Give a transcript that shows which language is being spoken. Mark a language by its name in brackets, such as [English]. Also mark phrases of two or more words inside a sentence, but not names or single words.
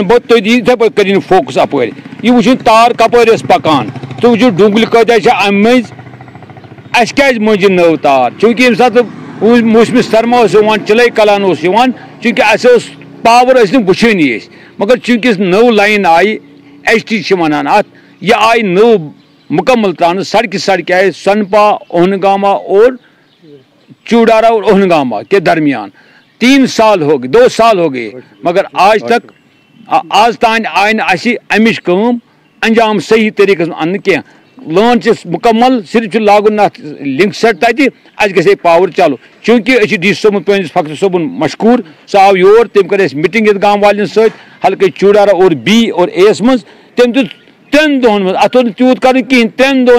[Kashmiri] بہٕ تُہۍ دِیِو یِتھَے پٲٹھۍ کٔرِو فوکس اَپٲرۍ یہِ وٕچھِو تار کَپٲرۍ ٲس پَکان تُہۍ وٕچھِو ڈوٗنگلہِ کۭتیاہ چھِ اَمہِ مٔنٛزۍ اَسہِ کیٛازِ مٔنٛزۍ نٔو تار چوٗنٛکہِ ییٚمہِ ساتہٕ موسمہِ سرما اوس یِوان چِلَے کلان اوس یِوان چوٗنٛکہِ اَسہِ اوس پاور ٲسۍ نہٕ وٕچھٲنی أسۍ مگر چوٗنٛکہِ نٔو لایِن آیہِ ایچ ٹی چھِ وَنان اَتھ یہِ آیہِ نٔو مُکمل ترٛاونہٕ سڑکہِ آیہِ سۄنپا اوہنگاما [Urdu] اور چوڑارا اور اوہنگاما کے درمیان 3 سال ہو گئے 2 سال ہو گئے [Kashmiri] مگر آج تان آئی نہٕ اَسہِ اَمِچ کٲم انجام صحیح طریٖقس منٛز اَننہٕ کینٛہہ لٲن چھِ مُکمل صرف چھُ لاگُن اَتھ لِنک سیٹ تَتہِ اَسہِ گژھِ ہے پاور چالوٗ چوٗنٛکہِ أسۍ چھِ ڈی سی صٲبُن پٲنِس فخر صٲبُن مشہوٗر سُہ آو یور تٔمۍ کٔر اَسہِ میٖٹِنٛگ ییٚتہِ گام والٮ۪ن سۭتۍ حلقہٕ چوڑارا اور بی اور اے یَس منٛز تٔمۍ دیُت 3 دۄہن منٛز اَتھ اوس نہٕ تیوٗت کَرُن کِہیٖنۍ 3 دۄہن